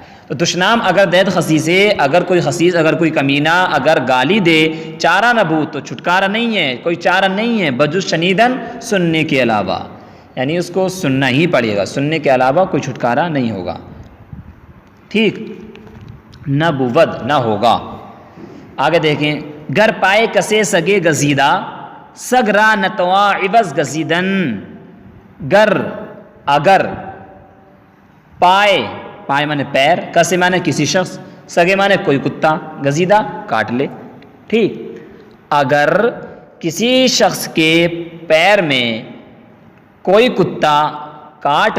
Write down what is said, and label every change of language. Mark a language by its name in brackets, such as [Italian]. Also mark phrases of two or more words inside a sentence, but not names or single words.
[Persian] تو دشنام اگر دہد خسیس [Urdu] سے، اگر کوئی خسیس، اگر کوئی کمینہ اگر گالی دے، [Persian] چارہ نبود [Urdu] تو چھٹکارا نہیں ہے، کوئی چارہ نہیں ہے، [Persian] بجز شنیدن [Urdu] سننے کے علاوہ، یعنی اس کو سننا ہی پڑے گا، سننے کے علاوہ کوئی چھٹکارا نہیں ہوگا، ٹھیک، [Persian] نہ بود [Urdu] نہ ہوگا۔ آگے دیکھیں، [Persian] گر پائے کسے سگے گزیدہ، سگ را نتوا عوض گزیدن۔ [Urdu] گر اگر، پائے پائے مانے پیر، کسے مانے کسی شخص، سگے مانے کوئی کتا، گزیدہ کاٹ لے، ٹھیک، اگر کسی شخص کے پیر میں کوئی کتا کاٹ